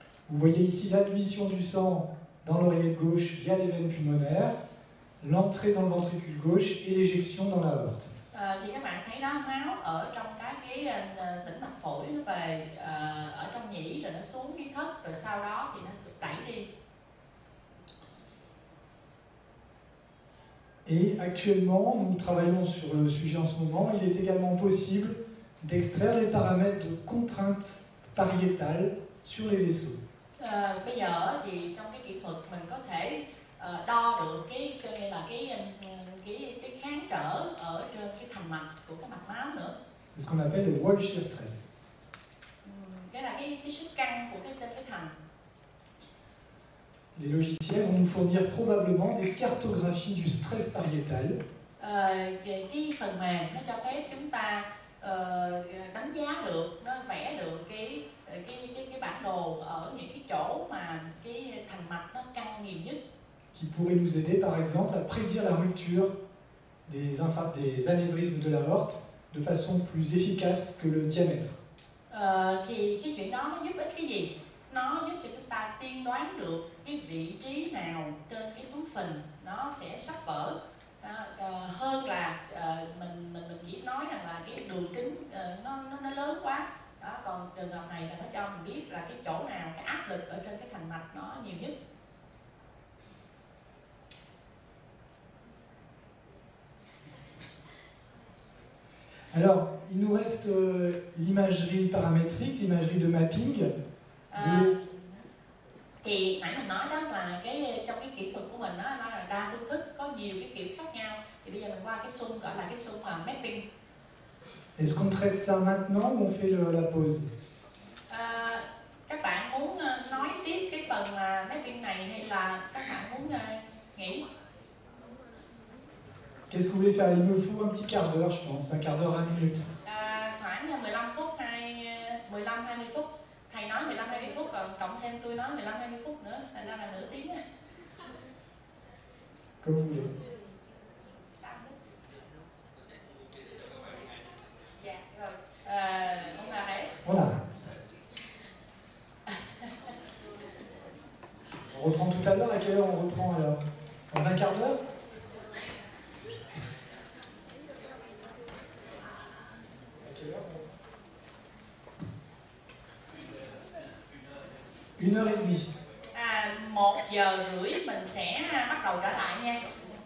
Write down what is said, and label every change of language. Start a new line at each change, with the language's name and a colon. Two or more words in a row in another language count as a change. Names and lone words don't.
French: Vous voyez ici l'admission du sang dans l'oreillette gauche via les veines pulmonaires, l'entrée dans le ventricule gauche et l'éjection dans la aorte.
Vietnamese: Thì các bạn thấy đó, máu ở trong các cái tĩnh mạch phổi nó về ở trong nhĩ rồi nó xuống cái thất, rồi sau đó thì nó được đẩy đi.
French: Et actuellement, nous travaillons sur le sujet en ce moment. Il est également possible d'extraire les paramètres de contrainte pariétale sur les vaisseaux.
Vietnamese: Bây giờ thì trong cái kỹ thuật mình có thể đo được cái như là cái kháng trở ở trên cái thành mạch của cái mạch máu nữa.
French: C'est ce qu'on appelle le
English: wall shear stress.
Vietnamese: Cái là cái sức căng của cái thành.
French: Les logiciels vont nous fournir probablement des cartographies du stress pariétal.
Vietnamese: Cái phần mềm nó cho phép chúng ta đánh giá được, nó vẽ được cái bản đồ ở những cái chỗ mà cái thành mạch nó căng nhiều nhất.
French: Qui pourrait nous aider par exemple à prédire la rupture des anévrismes de l'aorte de façon plus efficace que le diamètre.
Vietnamese: Thì cái chuyện đó nó giúp ích cái gì? Nó giúp cho chúng ta tiên đoán được cái vị trí nào trên cái túi phình nó sẽ sắp vỡ, hơn là mình chỉ nói rằng là cái đường kính nó lớn quá. Đó, còn trường hợp này là nó cho mình biết là cái chỗ nào cái áp lực ở trên cái thành mạch nó nhiều nhất.
French: Alors, il nous reste l'imagerie paramétrique, l'imagerie de mapping.
Vietnamese: Thì nãy mình nói đó là trong cái kỹ thuật của mình đó, nó là đa phương thức, có nhiều cái kiểu khác nhau. Thì bây giờ mình qua cái xung gọi là cái xung mapping.
French: Est-ce qu'on traite ça maintenant ou on fait la pause?
Vietnamese: Các bạn muốn nói tiếp cái phần mapping này hay là các bạn muốn nghỉ?
French: Qu'est-ce que vous voulez faire? Il me faut un petit quart d'heure, je pense, un quart d'heure, 20 minutes.
Vietnamese: Khoảng 15 phút hay 15-20 phút. Thầy nói 15-20 phút, còn cộng thêm tôi nói 15-20 phút nữa, thành ra là nửa tiếng.
French: Comme vous voulez.
Vietnamese: Dạ, rồi.
French: On arrête. On arrête. On reprend tout à l'heure. À quelle heure on reprend alors? Dans un quart d'heure? À quelle heure on reprend? 1h30.
Vietnamese: 1 giờ rưỡi mình sẽ bắt đầu trở lại nha.